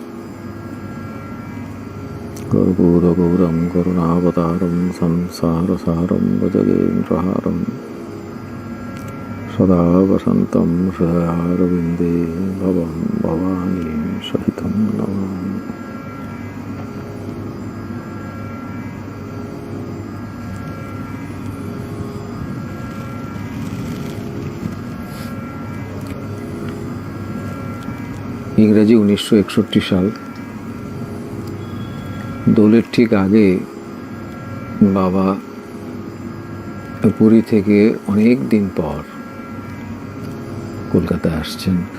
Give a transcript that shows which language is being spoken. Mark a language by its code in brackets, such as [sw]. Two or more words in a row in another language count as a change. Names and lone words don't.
[sa] कर्पूरगौरं करुणावतारं संसारसारं भजगेन्द्रहारं सदा वसन्तं हृदयारविन्दे भवं भवानी सहितं नमामि। [bn] ইংরেজি 1961 সাল। দোলের ঠিক আগে বাবা পুরী থেকে অনেক দিন পর কলকাতায় আসছেন।